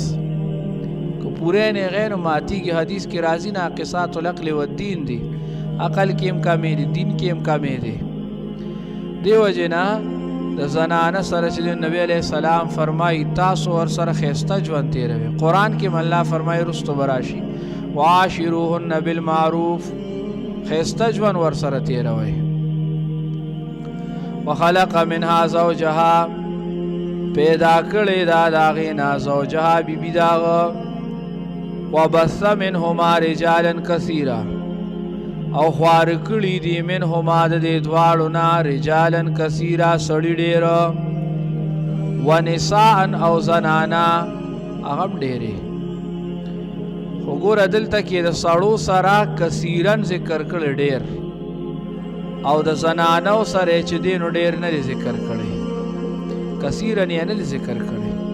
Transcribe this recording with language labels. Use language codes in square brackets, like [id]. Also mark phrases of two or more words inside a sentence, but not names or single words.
[ps] که پوره نیغې نو ماتیږي حدیث کې راځي [ar] ناقصات العقل والدین [ps] دی عقل کې هم کمې دي دین کې هم کمې دي دې وجې نه د زنانه سره چې نبی [ar] علیه السلام [ps] فرمایي تاسو ورسره ښایسته ژوند تېروئ قرآن کې هم الله فرمایي رستو به راشي [ar] وعاشروهن بالمعروف [ps] ښایسته ژوند ورسره تېروئ [ar] وخلق منها زوجها [ps] پیدا کړی دا د هغې نه زوجها بیبي د هغه [ar] وبث منهما رجالا [ps] کثیرا او خوار کړي دي منهما د دې دواړو نه [ar] رجالا کثیرا [ps] سړي ډېره ونساء او زنانا هغه هم ډېرې خو ګوره دلته کې د سړو سره کثیرن ذکر کړی ډېر او د زنانو سره چې دی نو ډېر نه دی ذکر کړی کثیرن یې نه دی ذکر کړی